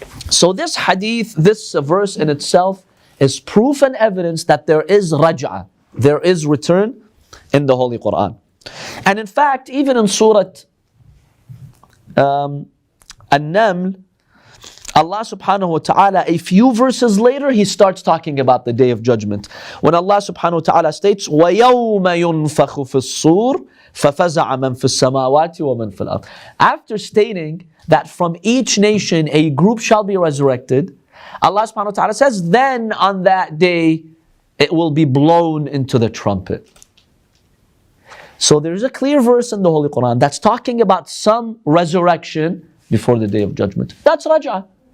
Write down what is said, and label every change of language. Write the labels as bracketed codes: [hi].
[en] So this hadith, this verse in itself is proof and evidence that there is Raj'a, there is return in the Holy Quran. And in fact, even in Surah An-Naml, Allah subhanahu wa ta'ala, a few verses later, He starts talking about the Day of Judgment. When Allah subhanahu wa ta'ala states, [ar] وَيَوْمَ يُنْفَخُ فِي الصُّورِ فَفَزَعَ مَنْ فِي السَّمَاوَاتِ وَمَنْ فِي الْأَرْضِ. [en] After stating that from each nation a group shall be resurrected, Allah subhanahu wa ta'ala says, then on that day it will be blown into the trumpet. So there's a clear verse in the Holy Quran that's talking about some resurrection before the Day of Judgment. That's Raj'a.